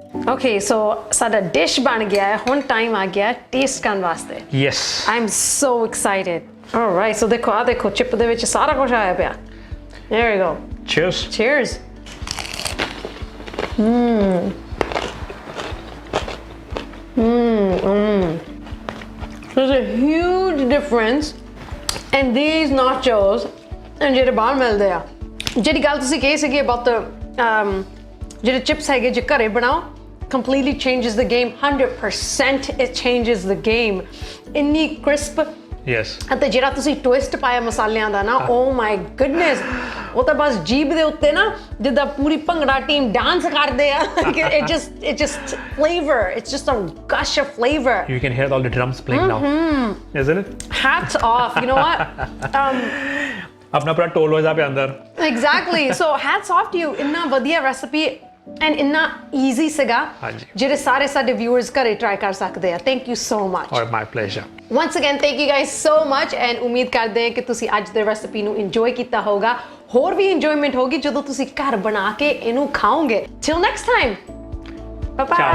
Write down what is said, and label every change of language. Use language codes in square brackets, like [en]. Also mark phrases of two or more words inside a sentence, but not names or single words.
[en] Okay, so [pa] ਸਾਡਾ ਡਿਸ਼ ਬਣ ਗਿਆ ਹੈ ਹੁਣ ਟਾਈਮ ਆ ਗਿਆ ਟੇਸਟ ਕਰਨ ਵਾਸਤੇ [en] Yes. I'm so excited. All right, so [pa] ਦੇਖੋ ਆ ਦੇਖੋ ਚਿਪ ਦੇ ਵਿੱਚ ਸਾਰਾ ਕੁਝ ਆਇਆ ਪਿਆ [en] There we go. Cheers. Cheers. There's a huge difference in these nachos and [pa] ਜਿਹੜੇ ਬਾਹਰ ਮਿਲਦੇ ਆ ਜਿਹੜੀ ਗੱਲ ਤੁਸੀਂ ਕਹੀ ਸੀਗੀ [en] about the [pa] ਜਿਹੜੇ chips ਹੈਗੇ ਜੇ ਘਰੇ ਬਣਾਓ [en] completely changes the game 100% it changes the game ਇੰਨੀ crisp Yes. [pa] ਅਤੇ ਜਿਹੜਾ ਤੁਸੀਂ ਟਵਿਸਟ ਪਾਇਆ ਮਸਾਲਿਆਂ ਦਾ ਨਾ [en] oh my goodness [pa] ਉਹ ਤਾਂ ਬਸ ਜੀਭ ਦੇ ਉੱਤੇ ਨਾ ਜਿੱਦਾਂ ਪੂਰੀ ਭੰਗੜਾ ਟੀਮ ਡਾਂਸ ਕਰਦੇ ਆ [en] it just flavor it's just a gush of flavor You can hear all the drums playing now. Isn't it? hats off you know what [hi] अपना पूरा टोल हो जाए अंदर. [en] exactly so hats off to you [pa] ਇੰਨਾ ਵਧੀਆ [en] recipe and ਇੰਨਾ easy ਸੀਗਾ [pa] ਹਾਂਜੀ. ਜਿਹੜੇ ਸਾਰੇ ਸਾਡੇ viewers ਘਰੇ try ਕਰ ਸਕਦੇ ਆ [en] thank you so much Or my pleasure. once again thank you guys so much and [pa] ਉਮੀਦ ਕਰਦੇ ਹਾਂ ਕਿ ਤੁਸੀਂ ਅੱਜ ਦੇ ਰੈਸਿਪੀ ਨੂੰ enjoy ਕੀਤਾ ਹੋਗਾ ਹੋਰ ਵੀ enjoyment ਹੋਗੀ ਜਦੋਂ ਤੁਸੀਂ ਘਰ ਬਣਾ ਕੇ ਇਹਨੂੰ ਖਾਓਗੇ [en] till next time bye bye